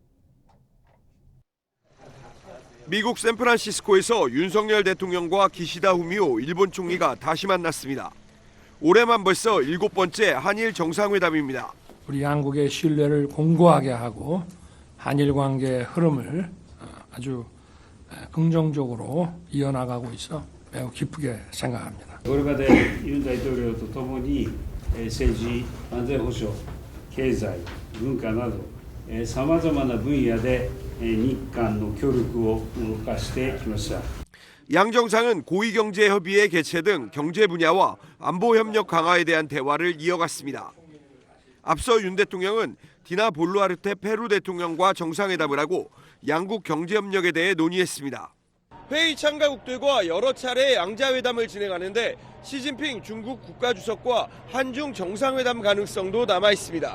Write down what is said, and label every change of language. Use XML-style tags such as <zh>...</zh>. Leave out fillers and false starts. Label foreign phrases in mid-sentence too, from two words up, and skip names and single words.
<ko>미국 샌프란시스코에서 윤석열 대통령과 기시다 후미오 일본 총리가 다시 만났습니다. 올해만 벌써 7번째 한일 정상회담입니다. 우리 양국의 신뢰를 공고하게 하고 한일 관계의 흐름을 아주 긍정적으로 이어나가고 있어 매우 기쁘게 생각합니다.</ko> <ja>これまでユン大統領とともに政治、安全保障、経済、文化などさまざまな分野で日韓の協力を動かしてきました。</ja> <ko>양 정상은 고위경제협의회 개최 등 경제 분야와 안보 협력 강화에 대한 대화를 이어갔습니다. 앞서 윤 대통령은 디나 볼루아르테 페루 대통령과 정상회담을 하고 양국 경제협력에 대해 논의했습니다. 회의 참가국들과 여러 차례 양자회담을 진행하는데 시진핑 중국 국가주석과 한중 정상회담 가능성도 남아 있습니다.</ko>